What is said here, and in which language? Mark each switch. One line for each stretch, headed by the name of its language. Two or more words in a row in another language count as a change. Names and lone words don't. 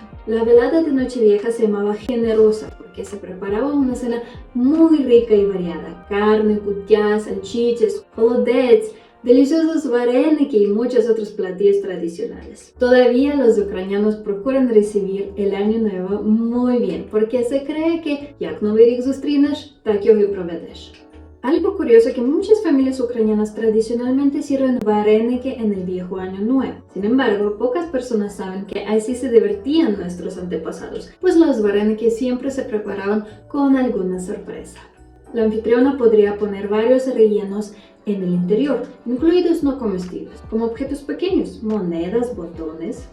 Spanish: La velada de Nochevieja se llamaba generosa porque se preparaba una cena muy rica y variada. Carne, kutya, salchichas, holodets, deliciosos vareniki y muchos otros platillos tradicionales. Todavía los ucranianos procuran recibir el Año Nuevo muy bien, porque se cree que
Ukrainian: як Новий рік зустрінеш, так його і проведеш.
Spanish: Algo curioso es que muchas familias ucranianas tradicionalmente sirven vareniki en el Viejo Año Nuevo. Sin embargo, pocas personas saben que así se divertían nuestros antepasados, pues los vareniki siempre se preparaban con alguna sorpresa. La anfitriona podría poner varios rellenos en el interior, incluidos no comestibles, como objetos pequeños, monedas, botones.